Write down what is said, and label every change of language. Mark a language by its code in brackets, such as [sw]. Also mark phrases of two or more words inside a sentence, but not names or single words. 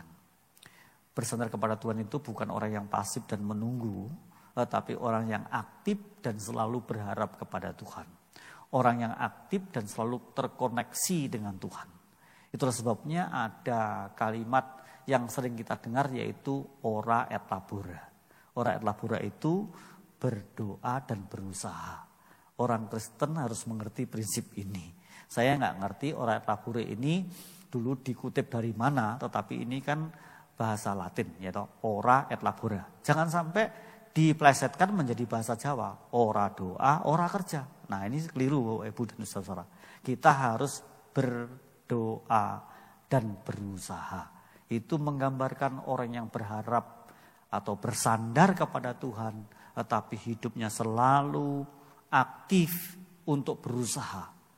[id] Bersandar kepada Tuhan itu bukan orang yang pasif dan menunggu, tetapi orang yang aktif dan selalu berharap kepada Tuhan. Orang yang aktif dan selalu terkoneksi dengan Tuhan. Itulah sebabnya ada kalimat yang sering kita dengar, yaitu [la] ora et labora. Ora et labora [id] itu berdoa dan berusaha. Orang Kristen harus mengerti prinsip ini. Saya nggak ngerti [la] ora et labora [id] ini dulu dikutip dari mana, tetapi ini kan bahasa Latin, yaitu [la] ora et labora. [id] Jangan sampai diplesetkan menjadi bahasa Jawa. [jv] Ora doa, ora kerja. [id] Nah ini keliru Ibu dan Saudara. Kita harus berdoa dan berusaha. Itu menggambarkan orang yang berharap atau bersandar kepada Tuhan, tetapi hidupnya selalu aktif untuk berusaha.